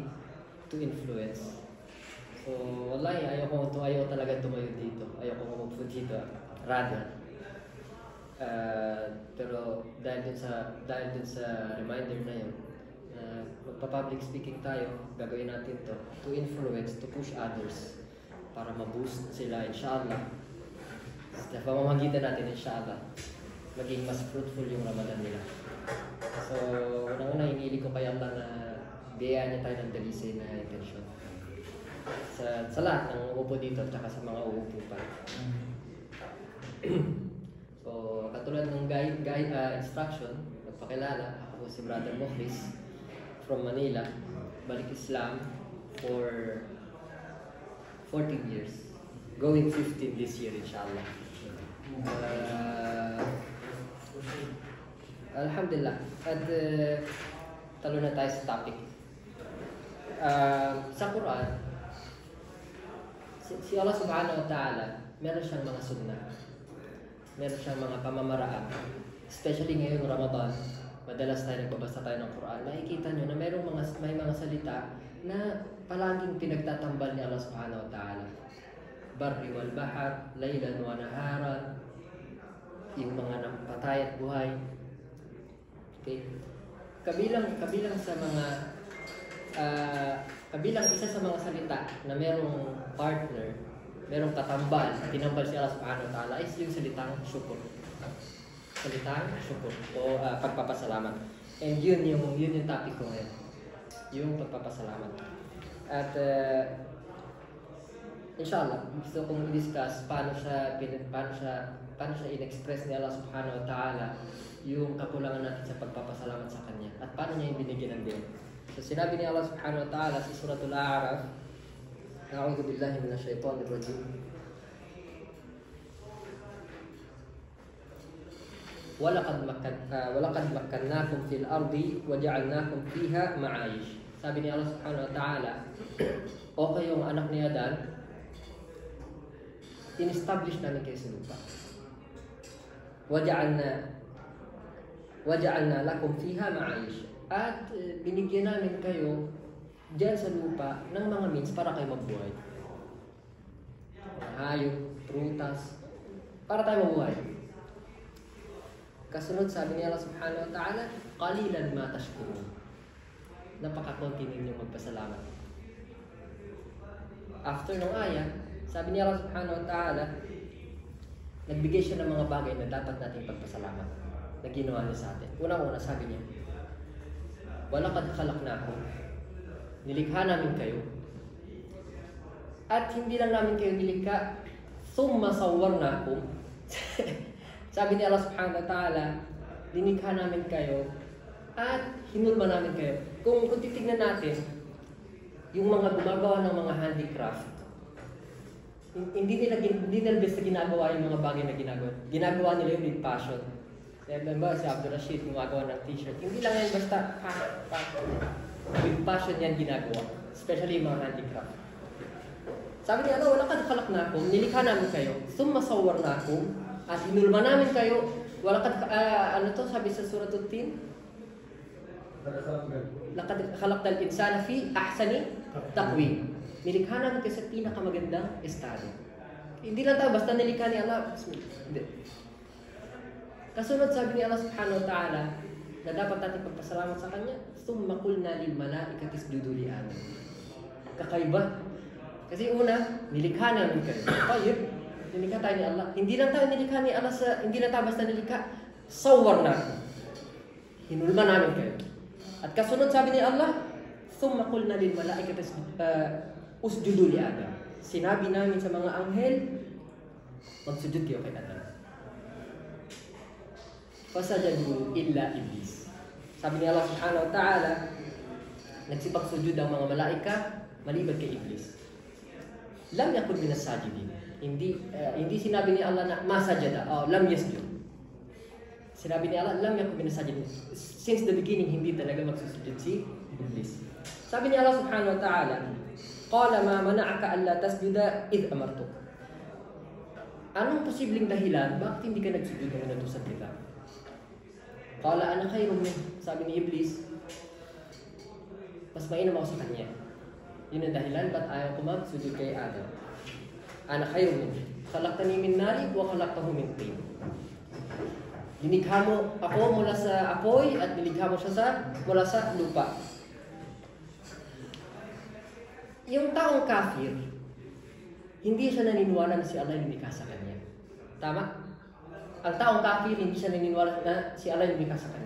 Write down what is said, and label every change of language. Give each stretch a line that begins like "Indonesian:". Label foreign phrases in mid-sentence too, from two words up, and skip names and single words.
English: To influence. So wallahi,
Filipino: ayaw talaga tumayo dito. Ayaw ko umupo dito. Rather. Pero dahil dun sa reminder na yun, magpa-
English: public speaking
Filipino: tayo, gagawin natin
English: to influence, to push others
Filipino: para ma-boost sila, inshallah. Sa pamamagitan natin, inshallah, maging mas fruitful yung Ramadan nila. So, unang-una, hinili ko kay Allah na biyayaan niya tayo ng dalisay na intention sa lahat ng uupo dito at saka sa mga uupo pa. So, katulad ng instruction, nagpakilala, ako si Brother Mukhlis from Manila, balik Islam
English: for 14 years. Going 15 this year, inshallah. Alhamdulillah.
Filipino: At talo na tayo sa topic. Sa Quran, si Allah
Arabic: سبحانه وتعالى,
Filipino: meron siyang mga sunnah. Meron siyang mga pamamaraan. Especially ngayong Ramadan, madalas tayo nagbabasa tayo ng Quran. Nakikita nyo na may mga salita na palaging pinagtatambal ni Allah
Arabic: سبحانه وتعالى. البر والبحر، ليلاً ونهاراً,
Filipino: yung mga patay at buhay. Okay? Kabilang isa sa mga salita na merong partner, merong katambal, tinambal si Allah
Arabic: سبحانه وتعالى
Filipino: is yung salitang syukur. Salitang syukur o pagpapasalamat. And yun yung topic ko ngayon. Yung pagpapasalamat. At inshallah, gusto kong i-discuss paano siya in-express ni Allah
Arabic: سبحانه وتعالى
Filipino: yung kakulangan natin sa pagpapasalamat sa Kanya. At paano niya yung binigyan ng din. So sinabi ni Allah
Arabic: سبحانه وتعالى
Filipino: sa suratul A'raf,
Arabic: أعوذ بالله من الشيطان الرجيم ولقد مكناكم في الأرض وجعلناكم فيها معايش.
Filipino: Sabi ni Allah
Arabic: سبحانه وتعالى,
Filipino: o kayong anak ni Adan, in-establish namin kayo sa lupa.
Arabic: وجعلنا لكم فيها معايش.
Filipino: At binigyan namin kayo diyan sa lupa ng mga means para kayo mabuhay. Hayop, prutas, para tayo mabuhay. Kasunod sabi ni Allah
Arabic: سبحانه وتعالى, قليلا ما تشكرون.
Filipino: napaka-konti ninyong magpasalamat. After ng ayah, sabi ni Allah
Arabic: سبحانه وتعالى,
Filipino: nagbigay siya ng mga bagay na dapat nating pagpasalamat na ginawa niya sa atin. Unang-una, sabi niya,
Arabic: ولقد خلقناكم,
Filipino: nilikha namin kayo. At hindi lang namin kayo nilikha,
Arabic: ثم صورناكم.
Filipino: Sabi ni Allah
Arabic: سبحانه وتعالى,
Filipino: nilikha namin kayo at hinulma namin kayo. Kung titignan natin, yung mga gumagawa ng mga handicraft, hindi nila basta ginagawa yung mga bagay na ginagawa. Ginagawa nila yung
English: with passion.
Filipino: Remember, si Abdul Rashid gumagawa ng t-shirt. Hindi lang yan basta
English: with passion
Filipino: yan ginagawa. Especially yung mga handicraft. Sabi niya,
Arabic: ولقد خلقناكم,
Filipino: nilikha namin kayo,
Arabic: ثم صورناكم,
Filipino: at hinulma namin kayo. Walaqad, sabi sa surah At-Tin?
Arabic: لقد خلقنا الإنسان في أحسن تقويم.
Filipino: Nilikha namin kayo sa pinakamagandang estado. Hindi lang tayo basta nilikha ni Allah. Hindi. Kasunod sabi ni Allah
Arabic: سبحانه وتعالى
Filipino: na dapat natin pagpasalamat sa Kanya,
Arabic: ثم قلنا للملائكة اسجدوا لآدم.
Filipino: Kakaiba. Kasi una, nilikha namin kayo. Tayyib, nilikha tayo ni Allah. Hindi lang tayo nilikha ni Allah hindi lang tayo basta nilikha, sawwarna. Hinulma namin kayo. At kasunod sabi ni Allah,
Arabic: ثم قلنا للملائكة اسجدوا لآدم.
Filipino: Sinabi namin sa mga anghel, magsujud kayo kay Adam.
Arabic: فسجدوا إلا إبليس.
Filipino: Sabi ni Allah
Arabic: سبحانه وتعالى,
Filipino: nagsipagsujud ang mga malaika maliban kay iblis.
Arabic: لم يكن من الساجدين.
Filipino: Hindi sinabi ni Allah na masajada,
Arabic: لم يسجد.
Filipino: Sinabi ni Allah,
Arabic: لم يكن من الساجدين.
English: Since the beginning,
Filipino: hindi talaga magsusujud si iblis. Sabi ni Allah
Arabic: سبحانه وتعالى، قال ما منعك ألا تسجد إذ أمرتك.
Filipino: Anong posibleng dahilan bakit hindi ka nagsujud ng inutusan kita?
Arabic: قال أنا خير من.
Filipino: Sabi ni iblis, mas mainam ako sa kanya. Yun ang dahilan ba't ayaw ko magsujud kay Adam.
Arabic: أنا خير من. خلقتني من نار وخلقته من طين.
Filipino: Nilikha mo ako mula sa apoy at nilikha mo siya mula sa lupa. Yung taong kafir, hindi siya naniniwala na si Allah yung nilikha sa kanya. Tama? Ang taong kafir, hindi siya naniniwala na si Allah yung nilikha sa kanya.